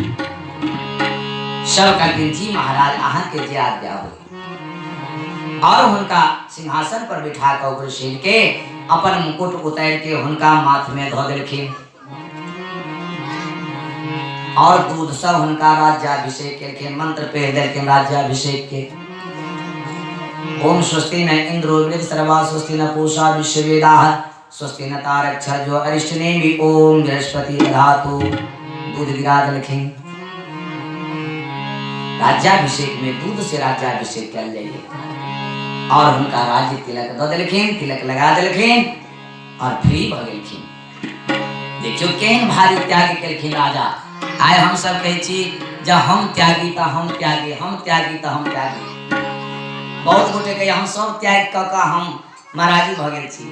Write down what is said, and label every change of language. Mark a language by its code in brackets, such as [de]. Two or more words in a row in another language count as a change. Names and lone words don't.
[mai] सब कहलखिन जी महाराज अहाँ के जे आज्ञा हो। और हुनका सिंहासन पर बिठा कर उग्रसेन के अपन मुकुट उतार के हुनका माथ में धो देलखिन और दूध सब हुनका राज्याभिषेक केलखिन, मंत्र पढ़ देलखिन राज्याभिषेक के। [sa] ओम स्वस्ति न इंद्रो वृद्धश्रवा स्वस्ति न पूषा विश्ववेदाः स्वस्ति न तारक्षर्यो अरिष्टनेमि ओम बृहस्पति दधातु। [mai] दूध गिरा देलखिन। राज्याभिषेक में दूध से राज्याभिषेक कल जाइए और उनका राज्य तिलक दो देलखिन, तिलक लगा देलखिन और फ्री भ गेलखिन। देखियो केहन भारी त्याग केलखिन राजा। आय हम सब कहे छी जब हम त्यागी तो हम त्यागी, हम त्यागी तो हम त्यागी। बहुत गोटे कहे हम सब त्याग क के हम महाराजी भ गेल छी।